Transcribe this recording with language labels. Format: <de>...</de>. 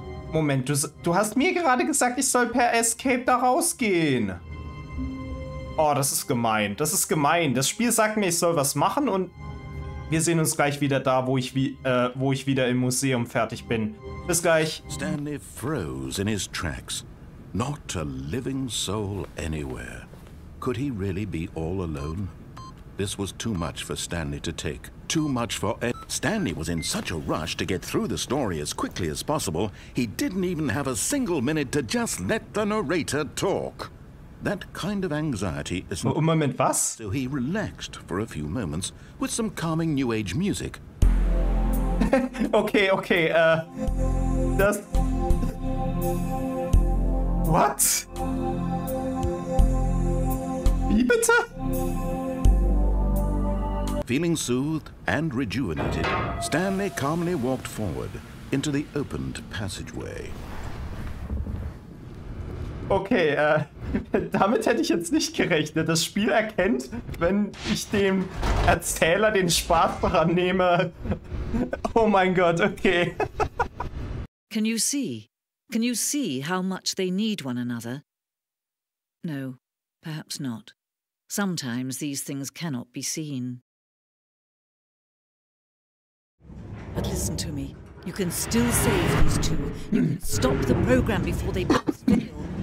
<de>Moment, du hast mir gerade gesagt, ich soll per Escape da rausgehen. Oh, das ist gemein. Das ist gemein. Das Spiel sagt mir, ich soll was machen und wir sehen uns gleich wieder da, wo ich wieder im Museum fertig bin. Bis gleich.</de> <en>Stanley froze in his tracks. Not a living soul anywhere. Could he really be all alone? This was too much for Stanley to take. Too much for Stanley was in such a rush to get through the story as quickly as possible, he didn't even have a single minute to just let the narrator talk. That kind of anxiety isn't...</en> <de>Moment, was?</de> <en>So he relaxed for a few moments with some calming New Age music.</en> <de>Okay, das...</de> <en>What?</en> <de>Wie bitte?</de> <en>Feeling soothed and rejuvenated, Stanley calmly walked forward into the opened passageway.</en> <de>Okay, damit hätte ich jetzt nicht gerechnet. Das Spiel erkennt, wenn ich dem Erzähler den Spaß daran nehme. Oh mein Gott, okay.</de> <en>Can you see? Can you see how much they need one another? No, perhaps not. Sometimes these things cannot be seen. But listen to me. You can still save these two. You can stop the program before they both fail.</en>